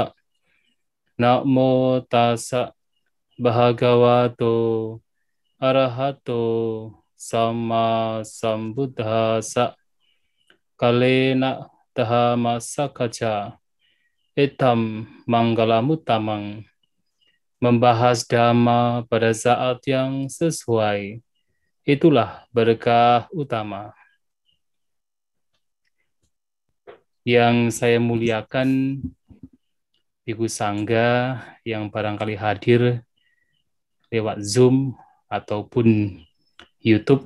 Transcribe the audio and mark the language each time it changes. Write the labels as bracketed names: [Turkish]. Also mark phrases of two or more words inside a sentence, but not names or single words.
[Pali] Namo tassa bhagavato arahato sama sambuddhassa. Kalena dhammassa etam manggalamuttamang. [Indonesian] Membahas dhamma pada saat yang sesuai, itulah berkah utama. Yang saya muliakan Ibu Sangga yang barangkali hadir lewat Zoom ataupun YouTube.